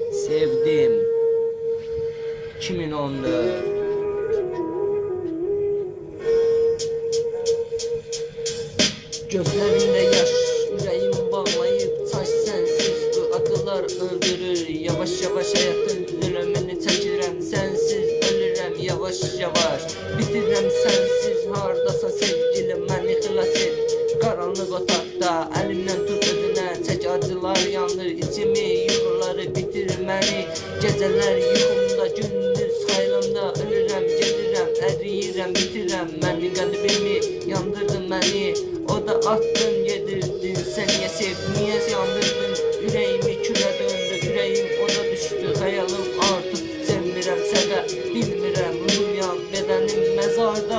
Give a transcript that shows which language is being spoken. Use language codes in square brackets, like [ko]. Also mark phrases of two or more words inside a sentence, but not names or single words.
[az] Sevdim 2014. [tr] Gözlerinde yaş, yüreğim bağlayıp taş sensiz. Bu acılar öldürür, yavaş yavaş [az] hayatın zulümünü çəkirəm. Sensiz ölürəm yavaş yavaş, bitirəm sensiz. Hardasan sevgilim, məni xilas et. Qaranlıq otaqda əlimdən tut özünə, çək acılar yandır içimi, yuxuları bitir məni. Gecələr yuxumda, gündüz xəyalımda ölürəm, gedirəm, əriyirəm, bitirəm. Məni qəlbimi yandırdın məni, o da attın yedirdin. [tr] Sen niye sevdin, niye yandırdın? Yüreğimi külə döndü, yüreğim o da düştü. [az] Xəyalım artıq sevmirəm, sevə bilmirəm. Ruhum yan, bədənim məzarda.